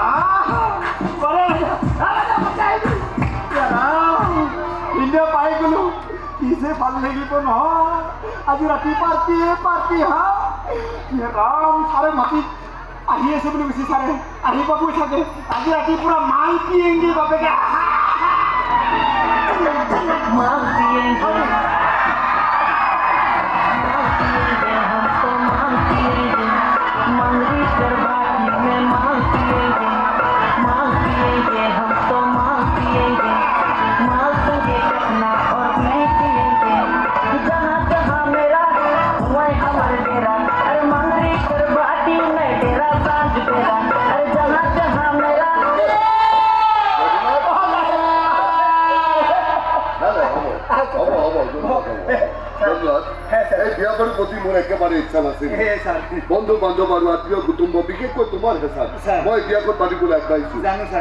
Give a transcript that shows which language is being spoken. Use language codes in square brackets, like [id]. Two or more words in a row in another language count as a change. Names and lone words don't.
[as] ইণ্ডিয়া পাই গ'লো কি যে ভাল লাগিব নহয় আজি ৰাতি পাৰ্টি হা ৰাম ছাৰে মাতিত আহি আছে বুলি কৈছে ছাৰে আহি পাবই চাগে আজি ৰাতি পুৰা [hi] माल पिएंगे [as] বাপেকে [hi] माल पिएंगे हम तो माल पिएंगे मंगरी कर बाटी में माल पिएंगे हम तो माल पिएंगे माल संगे कटना और मैं पिएंगे जहाँ जहाँ मेरा वही हमारे डेरा अरे मंगरी कर बाटी में डेरा सांझ डेरा अरे जहाँ जहाँ मेरा [as] এই বিয়াখনৰ প্ৰতি মোৰ একেবাৰে ইচ্ছা নাছিল বন্ধু বান্ধৱ আৰু আত্মীয় কুটুম্ব বিশেষকৈ তোমাৰ হেঁচাত মই বিয়াখন পাতিবলৈ আগবাঢ়িছো জানো ছাৰ।